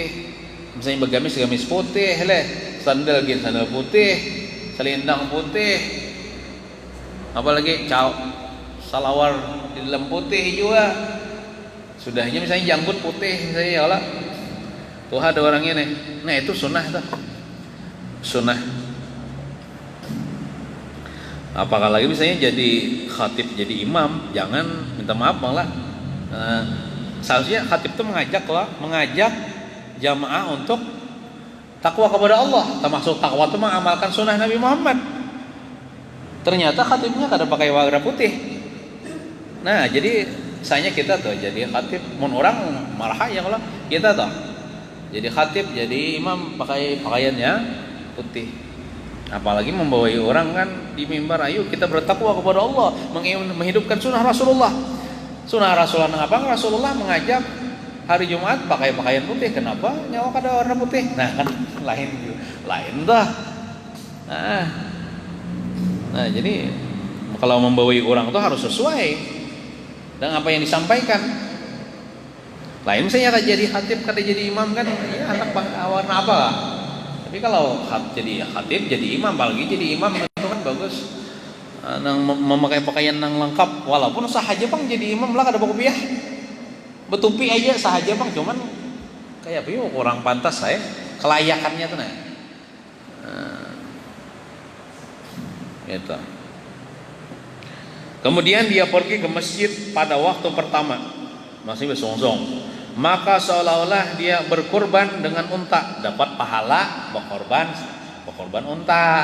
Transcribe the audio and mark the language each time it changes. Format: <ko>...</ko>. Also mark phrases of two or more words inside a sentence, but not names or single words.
<id>Misalnya bergamis putih leh, sandal putih, selendang putih, apalagi salawar di dalam putih juga. Sudahnya misalnya janggut putih misalnya</id> <ar>يا الله.</ar> <id>Tuh ada orangnya nih. Nah, itu sunnah tuh. Sunnah. Apalagi misalnya jadi khatib, jadi imam, jangan minta maaf malah. Seharusnya khatib itu mengajak jamaah untuk takwa kepada Allah. Termasuk takwa itu mengamalkan sunnah Nabi Muhammad. Ternyata khatibnya kada pakai warna putih. Nah, jadi misalnya kita tuh jadi khatib, mun orang marah ya kalau kita tuh jadi khatib, jadi imam pakai pakaiannya putih. Apalagi membawai orang kan di mimbar, ayo kita bertakwa kepada Allah, menghidupkan sunnah Rasulullah. Sunnah Rasulullah apa? Rasulullah mengajak hari Jumat pakai pakaian putih. Kenapa nyawa kada warna putih? Nah kan lain dah. Nah jadi kalau membawai orang tuh harus sesuai dengan apa yang disampaikan. Lain misalnya kada jadi khatib, kada jadi imam kan, ya anak warna apa lah. Tapi kalau jadi khatib, jadi imam, apalagi jadi imam itu kan bagus. Memakai pakaian yang lengkap, walaupun sahaja bang jadi imam lah kada berkopiah, betupi aja sahaja bang, cuman kayak apa kurang pantas saya kelayakannya tuh nah. Gitu. Kemudian dia pergi ke masjid pada waktu pertama, masih bersong-song. Maka seolah-olah dia berkorban dengan unta, dapat pahala berkorban unta.</id>